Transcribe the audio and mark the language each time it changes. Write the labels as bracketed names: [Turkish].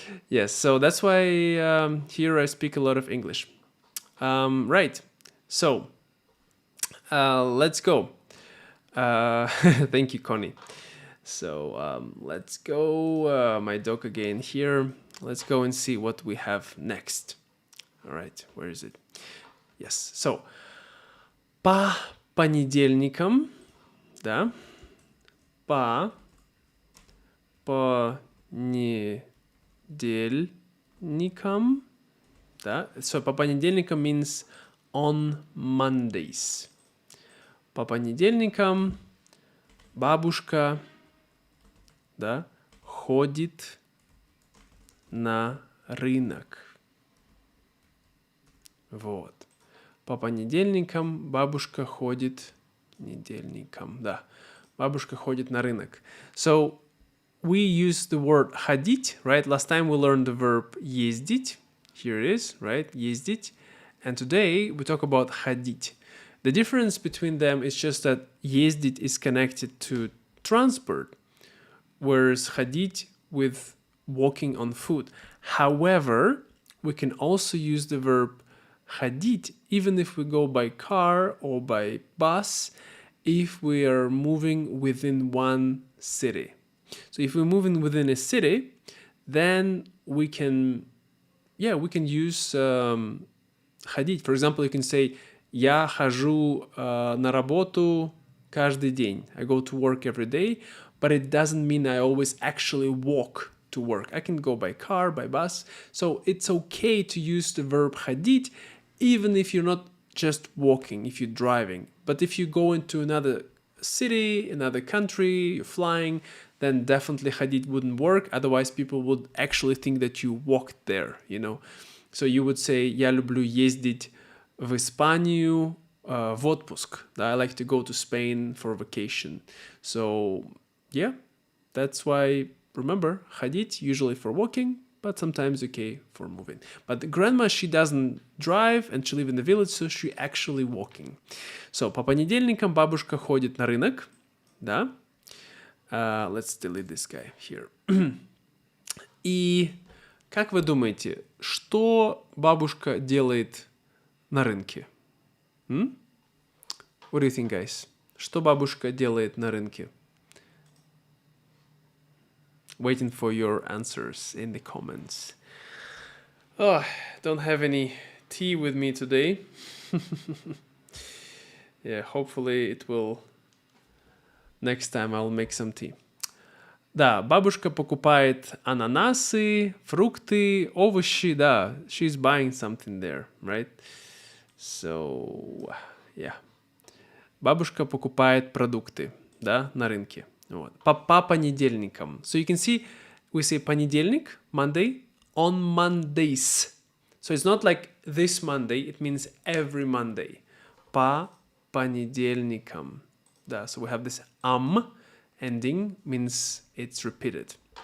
[English] Yes, so that's why here I speak a lot of English. Right, so let's go. Thank you, Connie. So let's go, my dog again here. Let's go and see what we have next. All right, where is it? Yes, so [Russian] по понедельникам, да, по понедельникам, да, [English] so [Russian] по понедельникам [English] means on Mondays. [Russian] По понедельникам бабушка, да, ходит на рынок. Вот. По понедельникам бабушка ходит недельникам, да. Бабушка ходит на рынок. [English] So we use the word ходить, right? Last time we learned the verb ездить. Here it is, right? Ездить. And today we talk about ходить. The difference between them is just that ездить is connected to transport, whereas ходить with walking on foot. However, we can also use the verb ходить even if we go by car or by bus, if we are moving within one city. So if we're moving within a city, then we can use ходить. For example, you can say [Russian] я хожу на работу каждый день. [English] I go to work every day, but it doesn't mean I always actually walk to work. I can go by car, by bus. So it's okay to use the verb ходить even if you're not just walking, if you're driving. But if you go into another city, another country, you're flying, then definitely ходить wouldn't work. Otherwise, people would actually think that you walked there, you know. So you would say, [Russian] я люблю ездить в Испанию в отпуск. [English] I like to go to Spain for vacation. So, yeah, that's why, remember, ходить usually for walking, but sometimes okay for moving. But the grandma, she doesn't drive, and she lives in the village, so she actually walking. So, [Russian] по понедельникам бабушка ходит на рынок, да? [English] Let's delete this guy here. [Russian] И как вы думаете, что бабушка делает на рынке? [English] What do you think, guys? [Russian] Что бабушка делает на рынке? [English] Waiting for your answers in the comments. Oh, don't have any tea with me today. Yeah, hopefully it will... Next time I'll make some tea. [Russian] Да, бабушка покупает ананасы, фрукты, овощи, да. [English] She's buying something there, right? So, yeah. [Russian] Бабушка покупает продукты, да, на рынке. Вот. По понедельникам. [English] So you can see, we say понедельник, Monday, on Mondays. So it's not like this Monday, it means every Monday. [Russian] По понедельникам. Да, [English] so we have this ending, means it's repeated.